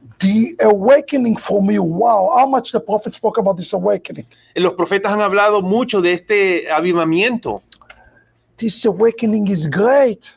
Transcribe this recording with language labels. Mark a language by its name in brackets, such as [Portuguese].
[English] The awakening for me, wow, how much the prophet spoke about this awakening. [Spanish] Los profetas han hablado mucho de este avivamiento. [English] This awakening is great.